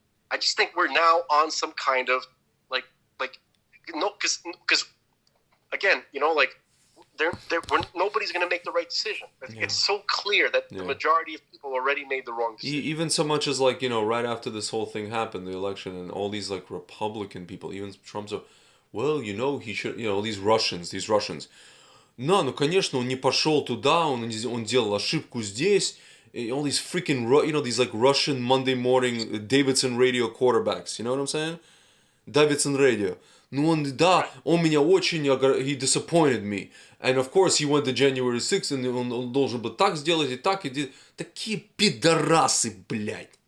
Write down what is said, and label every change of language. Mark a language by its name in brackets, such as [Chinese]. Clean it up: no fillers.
[English] I just think we're now on some kind of because again, nobody's going to make the right decision. It's so clear that the majority of people already made the wrong decision. Even so much as right after this whole thing happened, the election, and all these Republican people, even Trump's, he should, these Russians. [Russian] Ну, конечно, он не пошел туда, он делал ошибку здесь. [English] All these freaking, these Russian Monday morning Davidson radio quarterbacks, you know what I'm saying? Davidson radio. [Russian] Ну, он меня очень, [English] he disappointed me. And of course, he went to January 6th, and [Russian] он должен был так сделать, и так, и такие пидорасы, блядь.